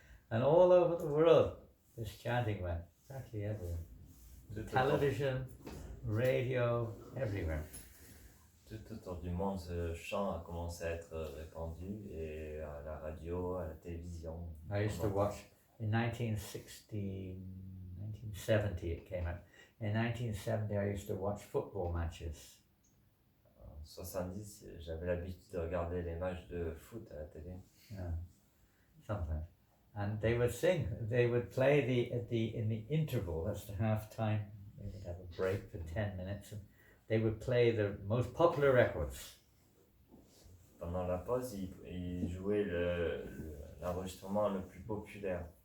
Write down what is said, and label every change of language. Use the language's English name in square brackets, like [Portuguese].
[English] And all over the world, this chanting went, practically everywhere. Television, radio, everywhere. [French] Tout autour du monde, ce chant a commencé à être répandu et à la radio, à la télévision. [English] I used to watch, in 1970 it came out. In 1970 I used to watch football matches. [French] En 70, j'avais l'habitude de regarder les matchs de foot à la télé. [English] Yeah, sometimes. And they would sing, they would play in the interval, that's the half time, they would have a break for 10 minutes, and they would play the most popular records. [French] Pendant la pause, ils jouaient l'enregistrement le plus populaire.